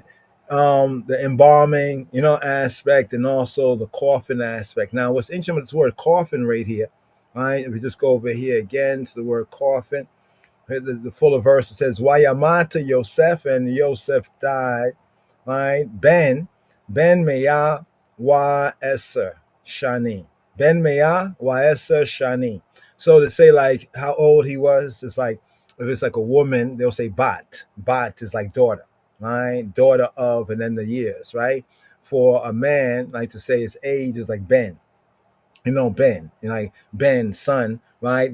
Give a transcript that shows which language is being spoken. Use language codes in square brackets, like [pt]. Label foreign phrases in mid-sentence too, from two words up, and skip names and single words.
[en] The embalming, aspect, and also the coffin aspect. Now, what's interesting with this word coffin right here, right? If we just go over here again to the word coffin, the fuller verse, it says, Wayamata Yosef, and Yosef died, right? [he] בן מאה ועשר שנים. בן מאה ועשר שנים. [en] So to say like how old he was, it's like if it's like a woman, they'll say bat. Bat is like daughter, right? Daughter of, and then the years, right? For a man, like to say his age is like Ben. Ben, like Ben, son, right?